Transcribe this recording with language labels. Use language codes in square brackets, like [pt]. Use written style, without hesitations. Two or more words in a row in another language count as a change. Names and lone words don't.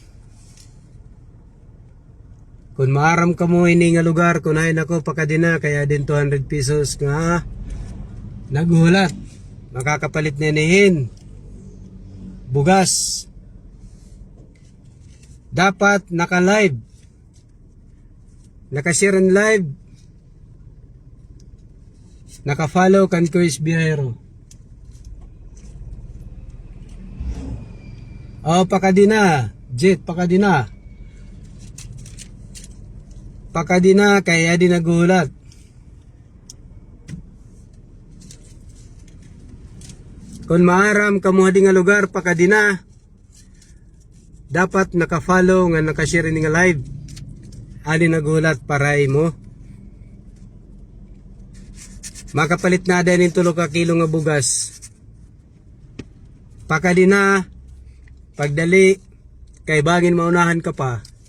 [war] Kung maaram ka mo ini nga lugar kunahin ako, pakadina kaya din 200 pesos nga naguhulat. Makakapalit na nihin bugas. Dapat naka-live, naka-share and live, naka-follow kan Kuis Biyahero. Oh, pakadina. Jet, pakadina. Pakadina kaya di nagulat. Kung maaram kamo hadi nga lugar pakadina, dapat naka-follow nga naka-share ni nga live. Adi nagulat paray mo. Makapalit na din yung 3 ka kilo nga bugas. Pakadina, pagdali, kay bangin maunahan ka pa.